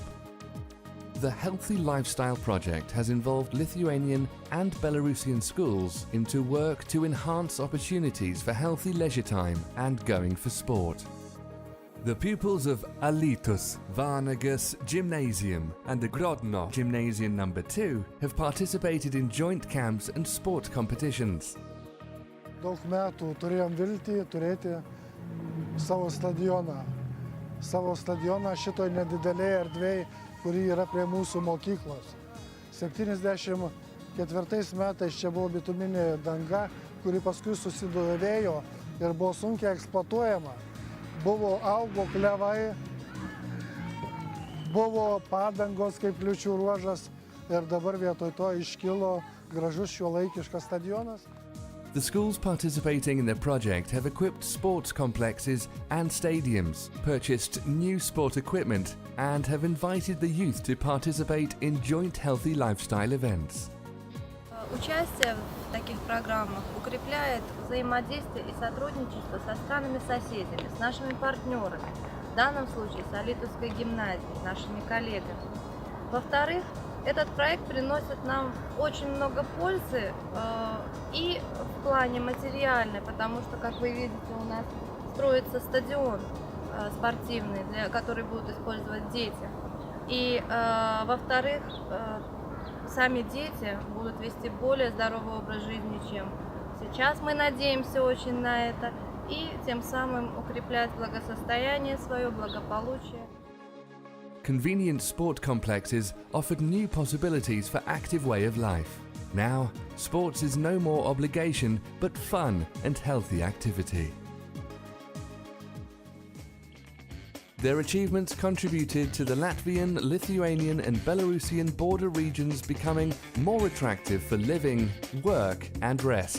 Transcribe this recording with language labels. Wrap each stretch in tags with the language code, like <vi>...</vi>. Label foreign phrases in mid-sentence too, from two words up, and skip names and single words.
<en>The Healthy Lifestyle project has involved Lithuanian and Belarusian schools into work to enhance opportunities for healthy leisure time and going for sport. The pupils of Alytus Vanagas Gymnasium and the Grodno Gymnasium No. 2 have participated in joint camps and sport competitions.</en> <lt>Daug metų turėjom viltį turėti savo stadioną. Savo stadioną šitoj nedidelėje erdvėje, kuri yra prie mūsų mokyklos. 74 metais čia buvo bituminė danga, kuri paskui susidūrėjo ir buvo sunkiai eksploatuojama. Augo klevai, buvo padangos kaip kliūčių ruožas ir dabar vietoj to iškilo gražus šiuolaikiškas stadionas.</lt> <en>The schools participating in the project have equipped sports complexes and stadiums, purchased new sport equipment, and have invited the youth to participate in joint healthy lifestyle events.</en> <ru>Участие в таких программах укрепляет взаимодействие и сотрудничество со странами-соседями, с нашими партнерами, в данном случае с Алитовской гимназией, нашими коллегами. Во-вторых, этот проект приносит нам очень много пользы и в плане материальной, потому что, как вы видите, у нас строится стадион спортивный, который будут использовать дети. И, во-вторых, сами дети будут вести более здоровый образ жизни, чем сейчас. Мы надеемся очень на это, и тем самым укреплять благосостояние свое, благополучие.</ru> <en>Convenient sport complexes offered new possibilities for active way of life. Now, sports is no more obligation, but fun and healthy activity. Their achievements contributed to the Latvian, Lithuanian and Belarusian border regions becoming more attractive for living, work and rest.</en>